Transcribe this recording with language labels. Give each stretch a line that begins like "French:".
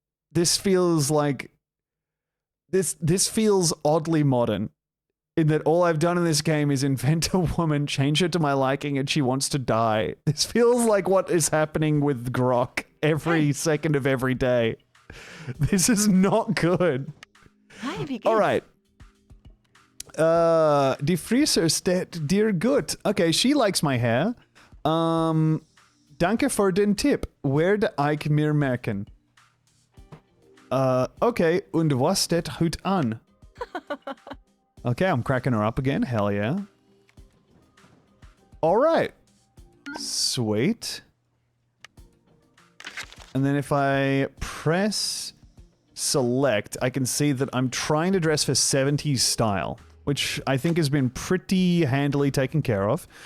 English: This feels like... This feels oddly modern. In that all I've done in this game is invent a woman, change her to my liking, and she wants to die. This feels like what is happening with Grok every second of every day. This is not good. Alright.
German: Die Friseur steht dir gut.
English: Okay, she likes my hair.
German: Danke für den Tipp. Werde ich mir merken. Okay, und was steht heute an?
English: Okay, I'm cracking her up again. Hell yeah. Alright. Sweet. And then if I press select, I can see that I'm trying to dress for 70s style, which I think has been pretty handily taken care of.